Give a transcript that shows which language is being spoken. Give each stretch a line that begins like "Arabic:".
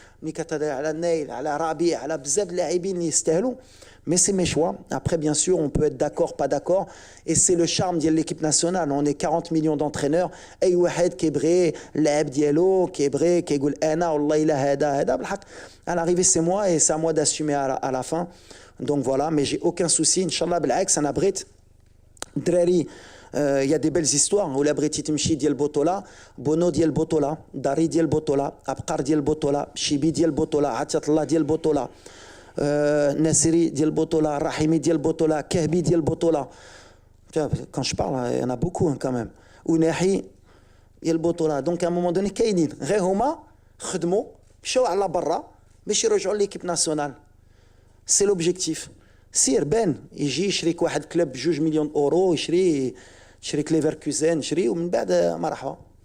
Arabic: ملي كتهضر على النايل على ربيع على بزاف د اللاعبين اللي يستاهلوا.
French: Mais c'est mes choix. Après, bien sûr, on peut être d'accord, pas d'accord. Et c'est le charme de l'équipe nationale. On est 40 millions d'entraîneurs.
Arabic: Et واحد كيبغي اللاعب ديالو كيبغي كيقول انا والله الا هذا بالحق.
French: À l'arrivée, c'est moi et c'est à moi d'assumer à la fin. Donc voilà, mais j'ai aucun souci.
Arabic: Inch'Allah, بالعكس أنا بغيت دراري.
French: Il y a des belles histoires.
Arabic: ولا بغيتي تمشي ديال البطولة بونو ديال البطولة داري ديال البطولة أبقار ديال البطولة شيبي ديال البطولة عطية الله ديال البطولة ناصري ديال البطولة رحيمي ديال البطولة كهبي ديال البطولة.
French: quand je parle il y en a beaucoup quand même.
Arabic: وناحي ديال البطولة. دونك
French: à un moment donné
Arabic: كاينين غير هما خدموا مشاو على برا باش يرجعوا ليكيب ناسيونال. سي لوبجيكتيف. سير بان يجي يشريك واحد كلوب ب2 مليون اورو يشريك ليفركوزن يشري ومن بعد مرحبا.